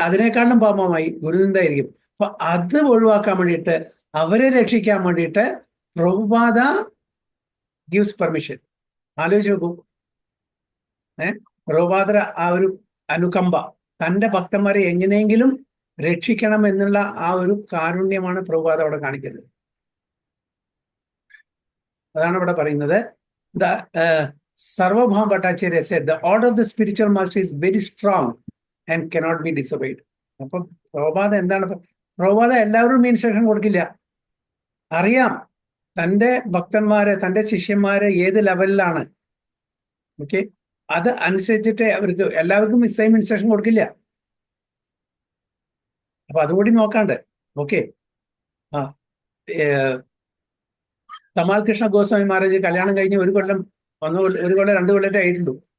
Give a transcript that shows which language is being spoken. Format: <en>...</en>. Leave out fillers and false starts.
<ml>അതിനേക്കാളും പാപമായി ഗുരുനിന്ദായിരിക്കും. അപ്പൊ അത് ഒഴിവാക്കാൻ വേണ്ടിയിട്ട്, അവരെ രക്ഷിക്കാൻ വേണ്ടിയിട്ട് പ്രഭുപാദ</ml> <en>Gives permission.</en> <ml>ആലോചിച്ച് നോക്കൂ. പ്രഭുപാദ ആ ഒരു അനുകമ്പ, തന്റെ ഭക്തന്മാരെ എങ്ങനെയെങ്കിലും രക്ഷിക്കണം എന്നുള്ള ആ ഒരു കാരുണ്യമാണ് പ്രഭുപാദ അവിടെ കാണിക്കുന്നത്. അതാണ് ഇവിടെ പറയുന്നത്.</ml> <en>Sarvabhauma Bhattacharya said the order of the spiritual master is very strong and cannot be disobeyed.</en> <ml>അപ്പൊ പ്രഭുപാദ എന്താണ്? പ്രഭുപാദ എല്ലാവരും ഇൻസ്ട്രക്ഷൻ കൊടുക്കില്ല. അറിയാം തന്റെ ഭക്തന്മാരെ, തന്റെ ശിഷ്യന്മാരെ ഏത് ലെവലിലാണ്. ഓക്കെ, അത് അനുസരിച്ചിട്ട് അവർക്ക് എല്ലാവർക്കും</ml> <en>same instruction</en> <ml>കൊടുക്കില്ല. അപ്പൊ അതുകൂടി നോക്കാണ്ട്. ഓക്കെ, ആ തമാൽ കൃഷ്ണ ഗോസ്വാമി മഹാരാജ് കല്യാണം കഴിഞ്ഞ് ഒരു കൊല്ലം 2 കൊല്ലത്തെ ആയിട്ടുള്ളൂ.</ml>